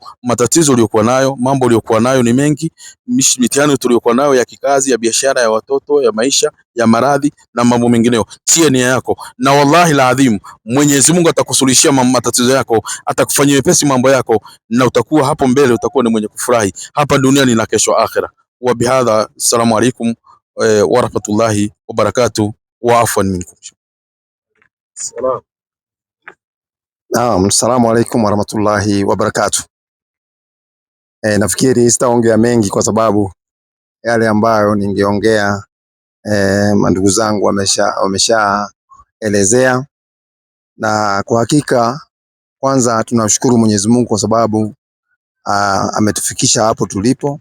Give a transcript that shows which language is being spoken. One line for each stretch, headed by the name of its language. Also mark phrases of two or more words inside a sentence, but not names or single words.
Swahili: Matatizo uliyokuwa nayo, mambo uliyokuwa nayo ni mengi, mitihani tuliyokuwa nayo ya kikazi, ya biashara, ya watoto, ya maisha, ya maradhi na mambo mengineyo, tia nia yako na
Arabic: والله العظيم
Swahili: Mwenyezi Mungu atakusuluhishia matatizo yako, atakufanyia wepesi mambo yako, na utakuwa hapo mbele utakuwa ni mwenye kufurahi hapa duniani na kesho akhera.
Arabic: وبهذا السلام عليكم ورحمة الله وبركاته وعفوا منكم. نعم السلام عليكم ورحمة الله وبركاته.
Swahili: Nafikiri sitaongea mengi kwa sababu yale ambayo ningeongea mandugu zangu wameshaelezea, na kwa hakika kwanza tunashukuru Mwenyezi Mungu kwa sababu ametufikisha hapo tulipo,